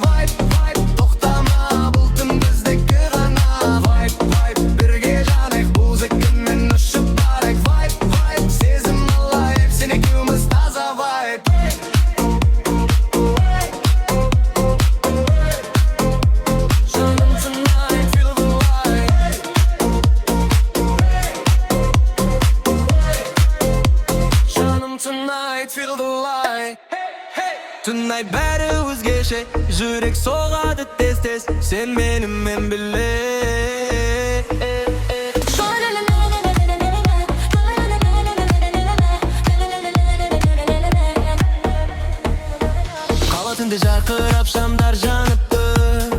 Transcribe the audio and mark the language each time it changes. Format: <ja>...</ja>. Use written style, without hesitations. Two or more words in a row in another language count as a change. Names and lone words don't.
<en>Vibe, vibe,</en> <kk>тоқтама, бұл түн біздікі ғана.</kk> <en>Vibe, vibe,</en> <kk>бірге жанайық, музыкамен ұшып барайық.</kk> <en>Vibe, vibe,</en> <kk>сезім алайық, сен екеуміз таза.</kk> <en>Vibe, жаным tonight, feel the vibe. Жаным tonight, feel the light.</en> <kk>Tonight бәрі өзгеше, жүрек соғады тез-тез. Сен менімен біле. Қала түнде жарқырап, шамдар жанып тұр.</kk>